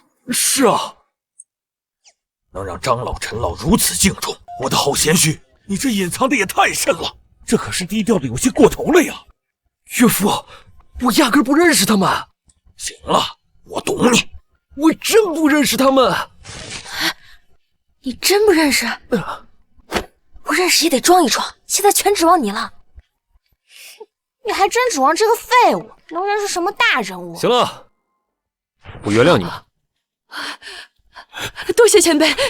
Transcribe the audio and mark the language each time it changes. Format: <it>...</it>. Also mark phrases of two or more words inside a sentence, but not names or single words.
<zh>是啊，能讓張老、陳老如此敬重，我的好賢婿，你這隱藏的也太深了，這可是低調的有些過頭了呀。岳父，我壓根不認識他們。行了，我懂你。我真不認識他們。你真不認識？不認識也得裝一裝，現在全指望你了。你還真指望這個廢物能認識什麼大人物？行了，我原諒你們。多謝前輩，</zh>